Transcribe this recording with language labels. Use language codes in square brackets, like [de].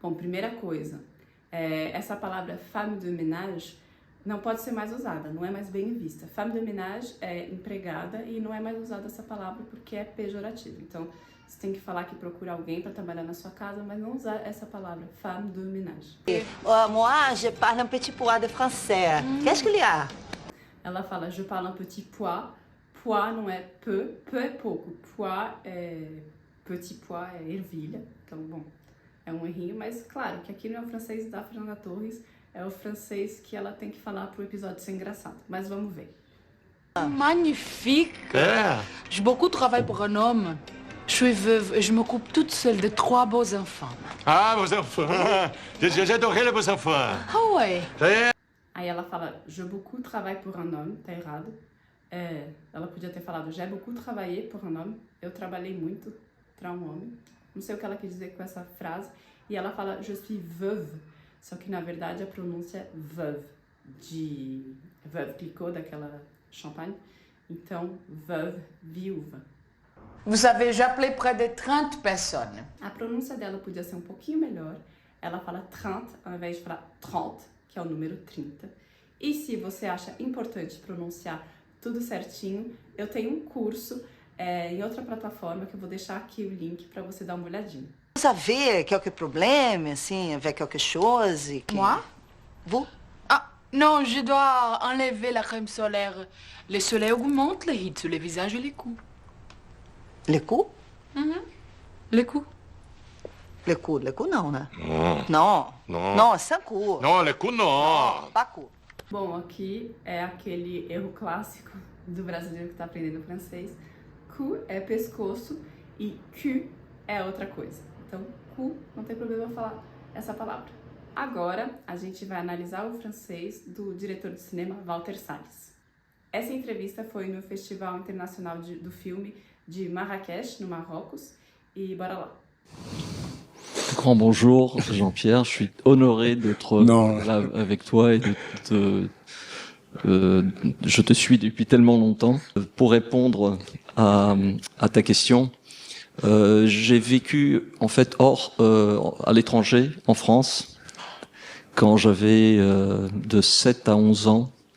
[pt] Bom, primeira coisa, essa palavra femme de ménage não pode ser mais usada, não é mais bem vista. Femme de ménage é empregada e não é mais usada essa palavra porque é pejorativo. Então, você tem que falar que procura alguém para trabalhar na sua casa, mas não usar essa palavra, femme de ménage. [fr] Moi, je parle un petit pois de français. Qu'est-ce qu'il y a? [pt] Ela fala, [fr] je parle un petit pois. [pt] Pois não é peu é pouco. Pois é petit pois, é ervilha. Então, bom, é um errinho, mas claro que aqui não é o francês da Fernanda Torres, é o francês que ela tem que falar pro episódio ser engraçado. Mas vamos ver. [fr] Magnifique. É. Beaucoup travaille pour un homme. Je suis veuve et je m'occupe toute seule de 3 beaux enfants. [pt] Ah, meus [fr] enfants. J'ai adoré les [pt] meus [fr] enfants. Ah ouais. É. [pt] Aí ela fala, [fr] je beaucoup travaille pour un homme, [pt] tá errado. Ela podia ter falado, [fr] j'ai beaucoup travaillé pour un homme. [pt] Eu trabalhei muito para um homem. Não sei o que ela quis dizer com essa frase. E ela fala, [fr] je suis veuve. [pt] Só que na verdade a pronúncia é veuve. De Veuve Clicquot, daquela champanhe. Então, veuve, viúva. [fr] Vous avez, j'appelais près de 30 personnes. [pt] A pronúncia dela podia ser um pouquinho melhor. Ela fala 30 ao invés de falar 30, que é o número 30. E se você acha importante pronunciar tudo certinho, eu tenho um curso em outra plataforma que eu vou deixar aqui o link para você dar uma olhadinha. [fr] Vous avez quelques problèmes, [pt] assim, [fr] avec quelque chose que... Moi? Vous? Ah, non, je dois enlever la crème solaire. Le soleil augmente les rides sur le visage et les cous. Les coups? Les cous. Les coups [pt] não, né? Não. Não, sem cu. Não, [fr] le coup [pt] não. [fr] Pas cu. [pt] Bom, aqui é aquele erro clássico do brasileiro que está aprendendo francês. Cou é pescoço e cul é outra coisa. Então, cou, não tem problema falar essa palavra. Agora, a gente vai analisar o francês do diretor de cinema Walter Salles. Essa entrevista foi no Festival Internacional do Filme de Marrakech, no Marrocos. E bora lá. [fr] Grand bonjour, Jean-Pierre. Je suis honoré d'être là avec toi et je te suis depuis tellement longtemps. Pour répondre à ta question, j'ai vécu en fait à l'étranger, en France, quand j'avais de 7 à 11 ans.